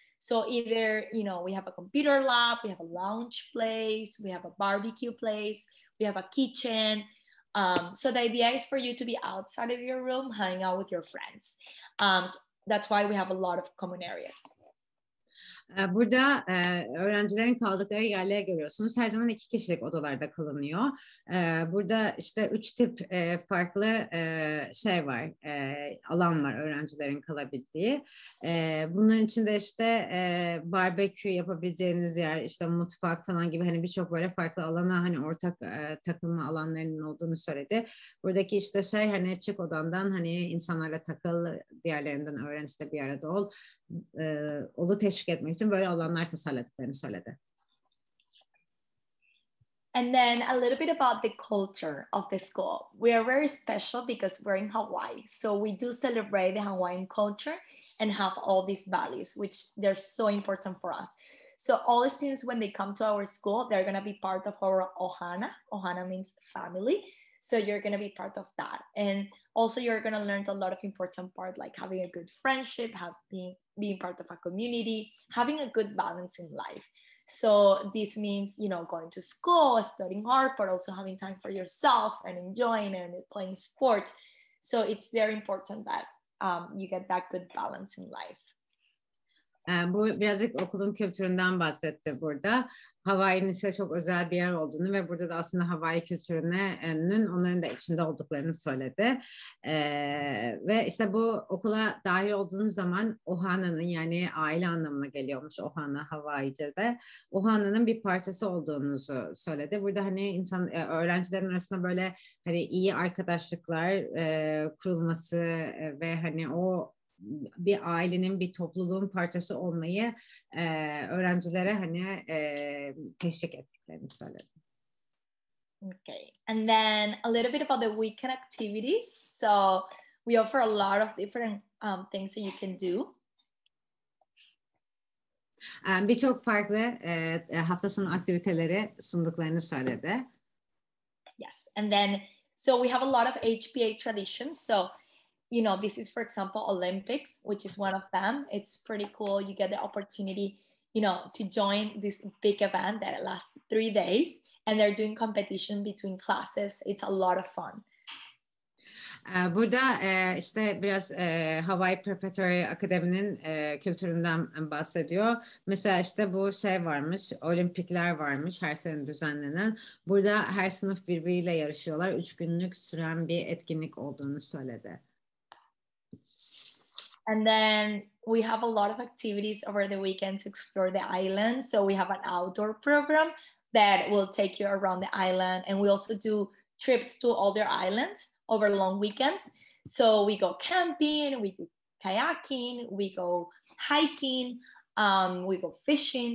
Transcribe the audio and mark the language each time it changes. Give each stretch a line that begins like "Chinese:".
English: So either, you know, we have a computer lab, we have a lounge place, we have a barbecue place, we have a kitchen. So the idea is for you to be outside of your room, hanging out with your friends. So that's why we have a lot of common areas.
Turkish: Burada öğrencilerin kaldıkları yerleri görüyorsunuz. Her zaman 2 kişilik odalarda kalınıyor. Burada işte 3 tip farklı şey var, alan var öğrencilerin kalabildiği. Bunların içinde işte barbekü yapabileceğiniz yer, işte mutfak falan gibi hani birçok böyle farklı alana hani ortak takılma alanlarının olduğunu söyledi. Buradaki işte şey hani çık odandan, hani insanlarla takıl, diğerlerinden öğren, işte bir arada ol. Onu teşvik etmek için böyle alanlar tasarladıklarını söyledi.
English: And then a little bit about the culture of the school. We are very special because we're in Hawaii. So we do celebrate the Hawaiian culture and have all these values, which they're so important for us. So all the students, when they come to our school, they're going to be part of our ohana. Ohana means family. So you're going to be part of that. And also you're going to learn a lot of important part, like having a good friendship, being part of a community, having a good balance in life. So this means, you know, going to school, studying hard, but also having time for yourself and enjoying and playing sports. So it's very important that you get that good balance in life.
Turkish: Bu birazcık okulun kültüründen bahsetti burada. Hawaii'nin işte çok özel bir yer olduğunu ve burada da aslında Hawaii kültürünün onların da içinde olduklarını söyledi. Ve işte bu okula dahil olduğunuz zaman Ohana'nın, yani aile anlamına geliyormuş Ohana Hawaii'ce'de. Ohana'nın bir parçası olduğunuzu söyledi. Burada hani öğrencilerin arasında böyle hani iyi arkadaşlıklar kurulması ve hani o bir ailenin, bir topluluğun parçası olmayı öğrencilere hani teşvik ettiklerini söyledi.
English: Okay, and then a little bit about the weekend activities. So we offer a lot of different things that you can do.
Turkish: Birçok farklı hafta sonu aktiviteleri sunduklarını söyledi.
English: Yes, and then so we have a lot of HPA traditions. So, you know, this is, for example, Olympics, which is one of them. It's pretty cool. You get the opportunity, you know, to join this big event that lasts 3 days, and they're doing competition between classes. It's a lot of fun.
Turkish: Burada işte biraz Hawai'i Preparatory Akademi'nin kültüründen bahsediyor. Mesela işte bu şey varmış, olimpikler varmış her sene düzenlenen. Burada her sınıf birbiriyle yarışıyorlar. 3 günlük süren bir etkinlik olduğunu söyledi.
English: And then we have a lot of activities over the weekend to explore the island. So we have an outdoor program that will take you around the island. And we also do trips to other islands over long weekends. So we go camping, we do kayaking, we go hiking, we go fishing.